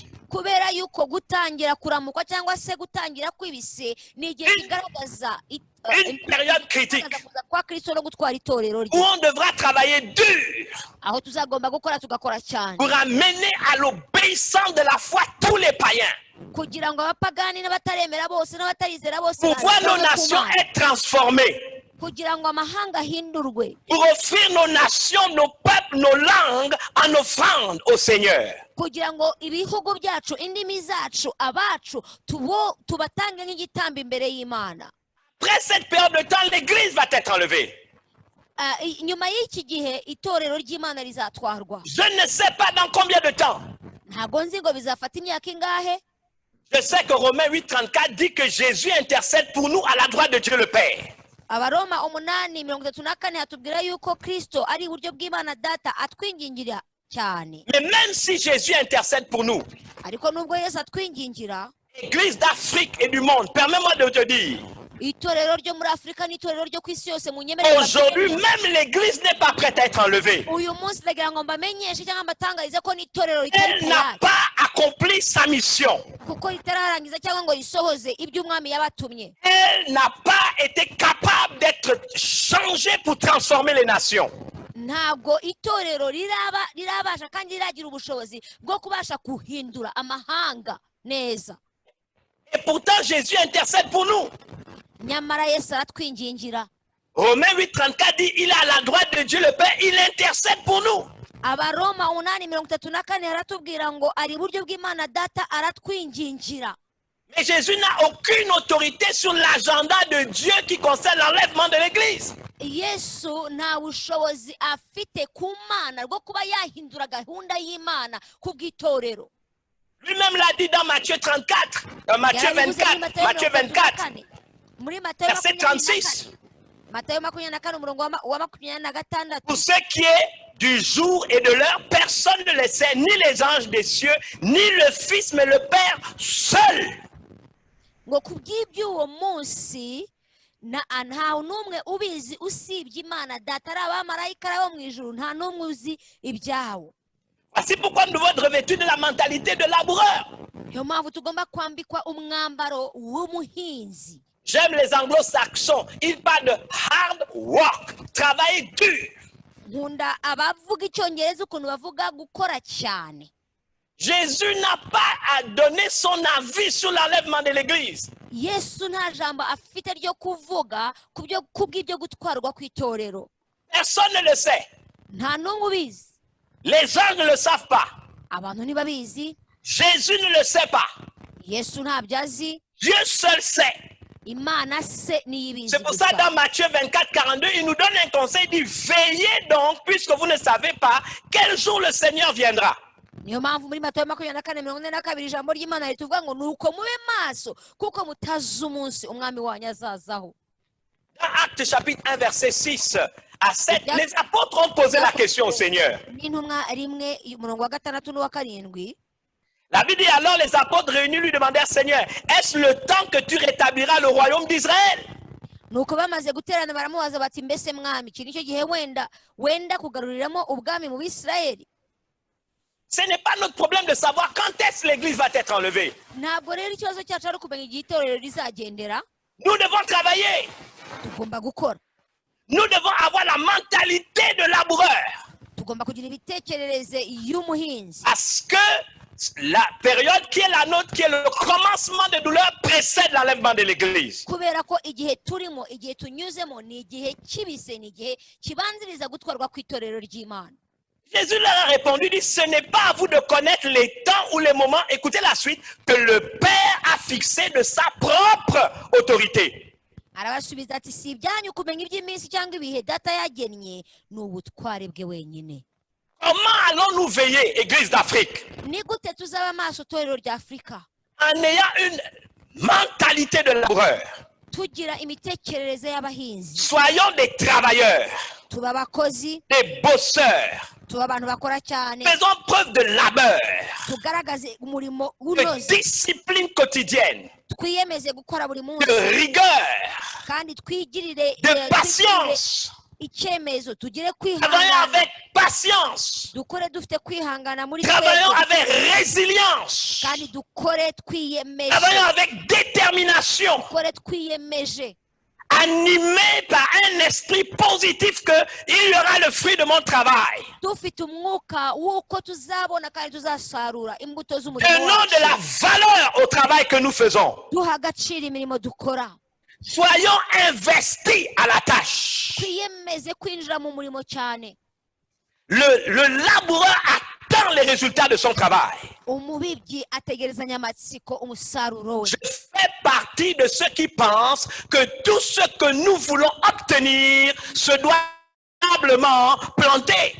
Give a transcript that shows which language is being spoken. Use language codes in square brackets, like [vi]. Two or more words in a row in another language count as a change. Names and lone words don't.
[rw] kubera yuko gutangira kuramukwa cyangwa se gutangira kw'ibise ni igihe kigaragaza [fr] Une période critique [rw] kuza kwa Kristo no gutwara itorero [fr] où [rw] rye [fr] on devra travailler dur [rw] aho tuzagomba gukora tugakora cyane [fr] pour amener à l'obéissance de la foi tous les païens. [rw] kugira ngo abapagani n'abataremera bose n'abatarizera bose [fr] Pour voir nos [rw] bazabone ku [fr] nations [rw] Mana. [fr] être transformées. [rw] kugira ngo amahanga ahindurwe [fr] Pour offrir nos nations, nos peuples, nos langues en offrande au Seigneur. [rw] kugira ngo ibihugu byacu indimi zacu abacu tubatange nk'igitambo imbere y'Imana [fr] Après cette période de temps, l'Église va être enlevée. [rw] nyuma y'iki gihe itorero ry'Imana rizatwarwa [fr] Je ne sais pas dans combien de temps. [rw] ntabwo nzi ngo bizafata imyaka ingahe [fr] Je sais que Romains 8,34 dit que Jésus intercède pour nous à la droite de Dieu le Père. [rw] abaroma 8:34 hatubwira yuko Kristo ari iburyo bw'Imana data atwingingira cyane [fr] Mais même si Jésus intercède pour nous, [rw] ariko nubwo Yesu atwingingira [fr] l'Église d'Afrique et du monde, permets-moi de te dire, [rw] itorero ryo muri Afurika n'itorero ryo ku isi yose munyemerere [fr] aujourd'hui même l'Église n'est pas prête à être enlevée. [rw] uyu munsi ndagira ngo mbamenyeshe cyangwa mbatangarize ko n'itorero ritari [fr] Elle n'a tayari pas accompli sa mission. [rw] kuko ritararangiza cyangwa ngo risohoze ibyo umwami yabatumye [fr] Elle n'a pas été capable d'être changée pour transformer les nations. [rw] ntabwo itorero rirabasha kandi riragira ubushobozi bwo kubasha guhindura amahanga neza [fr] Et pourtant Jésus intercède pour nous. [rw] nyamara Yesu aratwingingira [fr] Romains 8,34 dit, il est à la droite de Dieu le Père, il intercède pour nous. [rw] abaroma 8:34 haratubwira ngo ari iburyo bw'Imana data aratwingingira [fr] Mais Jésus n'a aucune autorité sur l'agenda de Dieu qui concerne l'enlèvement de l'Église. [rw] Yesu nta bushobozi afite ku Mana bwo kuba yahindura gahunda y'Imana ku bw'itorero [fr] Lui-même l'a dit dans Matthieu 34, Matthieu 24, Matthieu 24, verset 36. Pour ce qui est du jour et de l'heure, personne ne le sait, ni les anges des cieux, ni le Fils, mais le Père seul. [rw] ngo kubw'iby'uwo munsi ntawe n'umwe ubizi usibye Imana data ari abamarayika bo mu ijuru nta n'umwe uzi ibyawo. [fr] Voici pourquoi nous devons être revêtus de la mentalité de laboureur. [rw] Niyo mpamvu tugomba kwambikwa umwambaro w'umuhinzi. [fr] J'aime les anglo-saxons, ils parlent de [en] hard work, [fr] travailler dur. [rw] Nkunda abavuga icyongereza ukuntu bavuga gukora cyane. [fr] Jésus n'a pas à donner son avis sur l'enlèvement de l'église. [rw] Yesu nta jambo afite ryo kuvuga kubw'ibyo gutwarwa kw'itorero. [fr] Personne ne le sait. [rw] Nta n'umwe ubizi. [fr] Les anges ne le savent pas. [rw] Abantu ntibabizi. [fr] Jésus ne le sait pas. [rw] Yesu ntabyo azi. [fr] Dieu seul sait. [rw] Imana se niyo ibizi. [fr] C'est pour ça dans Matthieu 24, 42, il nous donne un conseil, il dit veillez donc puisque vous ne savez pas quel jour le Seigneur viendra. [rw] Niyo mpamvu muri Matayo 24:42 ijambo ry'Imana rituvuga ngo nuko mube maso kuko mutazi umunsi umwami wanyu azazaho. [fr] Dans Actes chapitre 1 verset 6 à 7, les apôtres ont posé la question au Seigneur. [rw] N'intumwa rimwe umurongo wa 6 n'uwa 7. [fr] La Bible dit alors les apôtres réunis lui demandèrent Seigneur, est-ce le temps que tu rétabliras le royaume d'Israël? [rw] Nuko bamaze guterana baramubaza bati mbese mwami iki nicyo gihe wenda kugaruriramo ubwami mu Bisirayeli? [fr] Ce n'est pas notre problème de savoir quand est-ce que l'église va être enlevée. [rw] Ntabwo rero ikibazo cyacu ari kumenya igihe itorero rizagendera. [fr] Nous devons travailler. [rw] Tugomba gukora. [fr] Nous devons avoir la mentalité de laboureur. [rw] Tugomba kugira ibitekerereze y'umuhinzi. [fr] Parce que la période qui est la nôtre, qui est le commencement de douleur, précède l'enlèvement de l'église. [rw] Kubera ko igihe turimo igihe tunyuzemo ni igihe kibise ni igihe kibanziriza gutwarwa kw'itorero ry'Imana. [fr] Jésus leur a répondu, dit, ce n'est pas à vous de connaître les temps ou les moments, écoutez la suite, que le Père a fixé de sa propre autorité. [rw] Arabasubiza ati si ibyanyu kumenya iby'iminsi cyangwa ibihe data yagennye ni ubutware bwe wenyine. [fr] Comment allons-nous veiller, Église d'Afrique? [rw] Ni gute tuzaba maso torero ry'Afrika? [fr] En ayant une mentalité de laboureur. [rw] Tugira imitekerereze y'abahinzi. [fr] Soyons des travailleurs, [rw] Tuba abakozi, [fr] des bosseurs. [rw] tuba abantu bakora cyane. [fr] Faisons preuve de labeur, [rw] Tugaragaze umurimo [fr] de [rw] unoze. [fr] discipline quotidienne, [rw] Twiyemeze gukora buri munsi. [fr] de rigueur, [rw] Kandi twigirire [fr] de patience. [rw] icyemezo tugire [fr] Travaillons [rw] kwihangana. [fr] avec patience. [rw] Dukore dufite kwihangana muri [fr] Travaillons [rw] twebwe. [fr] avec résilience. [rw] Kandi dukore twiyemeje. [fr] Travaillons avec détermination. [rw] Dukore twiyemeje. [fr] Animé par un esprit positif qu'il y aura le fruit de mon travail. [rw] Dufite umwuka w'uko tuzabona kandi tuzasarura imbuto z'umurimo [fr] Donnons de la valeur au travail que nous faisons. [rw] duha agaciro imirimo dukora. [fr] Soyons investis à la tâche. [rw] Twiyemeze kwinjira mu murimo cyane. [fr] Le laboureur attend les résultats de son travail. [rw] Umubibyi ategerezanya amatsiko umusaruro we. [fr] Je fais partie de ceux qui pensent que tout ce que nous voulons obtenir se doit probablement planter.